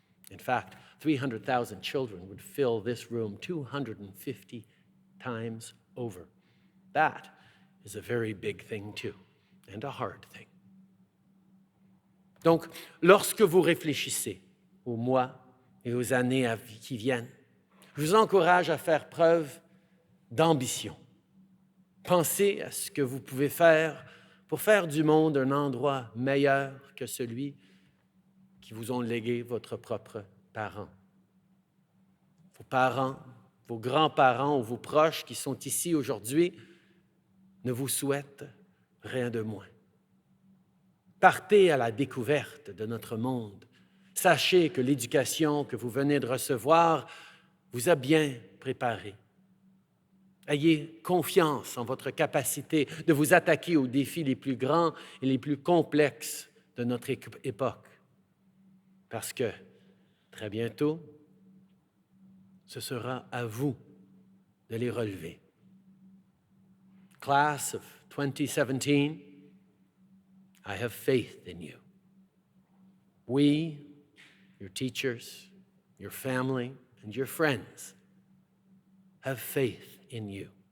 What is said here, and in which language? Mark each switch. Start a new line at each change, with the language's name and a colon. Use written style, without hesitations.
English: In fact, 300,000 children would fill this room 250 times over. That is a very big thing too, and a hard thing.
French: Donc, lorsque vous réfléchissez aux mois et aux années qui viennent, je vous encourage à faire preuve d'ambition. Pensez à ce que vous pouvez faire pour faire du monde un endroit meilleur que celui qui vous ont légué votre propre parent. Vos parents, vos grands-parents ou vos proches qui sont ici aujourd'hui ne vous souhaitent rien de moins. Partez à la découverte de notre monde. Sachez que l'éducation que vous venez de recevoir vous a bien préparé. Ayez confiance en votre capacité de vous attaquer aux défis les plus grands et les plus complexes de notre époque. Parce que, très bientôt, ce sera à vous de les relever.
English: Class of 2017, I have faith in you. We, your teachers, your family, and your friends have faith in you.